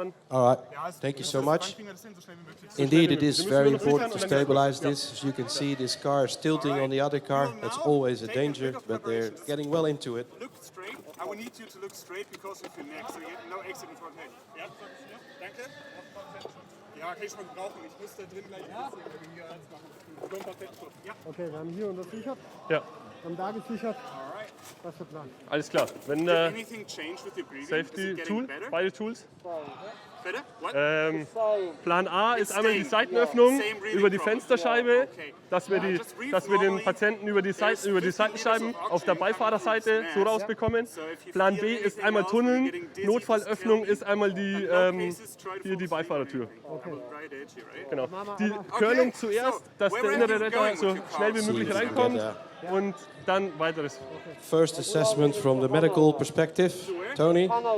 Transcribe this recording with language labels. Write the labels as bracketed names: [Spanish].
[English] All right, thank you so much. Indeed, it is very important to stabilise this. As you can see, this car is tilting on the other car. That's always a danger, but they're getting well into it. Look straight. I will need you to look straight because of your neck, so you have no accident front head. Yeah? [German] Danke. Ja, kann ich schon brauchen. Ich muss da drin gleich ja. Okay, wir haben hier untersichert. Ja. Wir haben da gesichert. Was ist der Plan? Alles klar. Wenn [English] Anything change with your breathing? [German] Safety Tool, beide Tools. Bitte? [English] What? [German] Plan A ist einmal die Seitenöffnung über die Fensterscheibe, dass wir den Patienten über die Seitenscheiben auf der Beifahrerseite so rausbekommen. Plan B ist einmal Tunneln, Notfallöffnung ist einmal hier die Beifahrertür. Genau. Die Körnung zuerst, dass der innere Retter so schnell wie möglich reinkommt und dann weiteres. [English] First assessment from the medical perspective, Tony.